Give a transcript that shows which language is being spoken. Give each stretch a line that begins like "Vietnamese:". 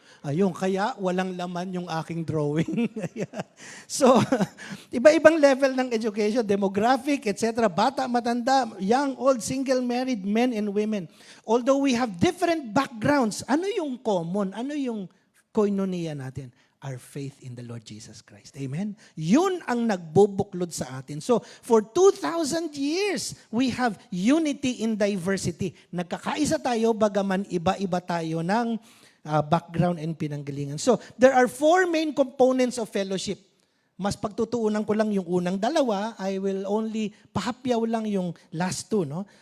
Filipino: Ayun, kaya walang laman yung aking drawing. So, iba-ibang level ng education, demographic, etc. Bata, matanda,
English: young, old, single, married, men and women. Although we have different backgrounds,
Filipino: ano yung
English: common?
Filipino: Ano yung koinonia natin?
English: Our faith in the Lord Jesus Christ. Amen?
Filipino: Yun ang nagbubuklod sa atin.
English: So, for 2,000 years, we have unity in diversity.
Filipino: Nagkakaisa tayo, bagaman iba-iba tayo ng background and pinanggalingan.
English: So, there are 4 main components of fellowship.
Filipino: Mas pagtutuunan ko lang yung unang dalawa,
English: I will only
Filipino: pahapyaw lang yung
English: last 2, no?